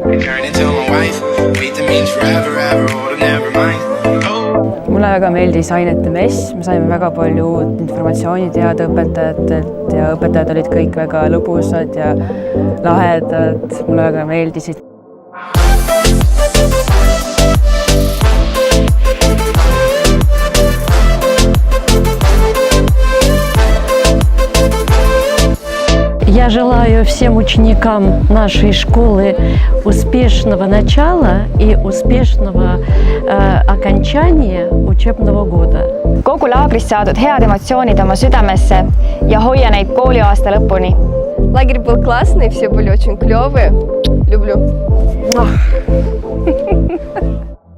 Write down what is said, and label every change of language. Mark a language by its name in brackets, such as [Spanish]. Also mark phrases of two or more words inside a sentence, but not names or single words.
[Estonian] Mulle väga meeldis ainete mess, me saime väga palju uut informatsiooni teada õpetajatelt ja õpetajad olid kõik väga lõbusad ja lahedad, mulle väga meeldisid. [Russian] Я желаю всем ученикам нашей школы успешного начала и успешного окончания учебного года. [Estonian] Kogu laagrist saadud head emotsioonid oma südamesse ja hoia neid kooliaasta lõpuni. [Russian] Лагерь был классный, все были очень клёвые. Люблю.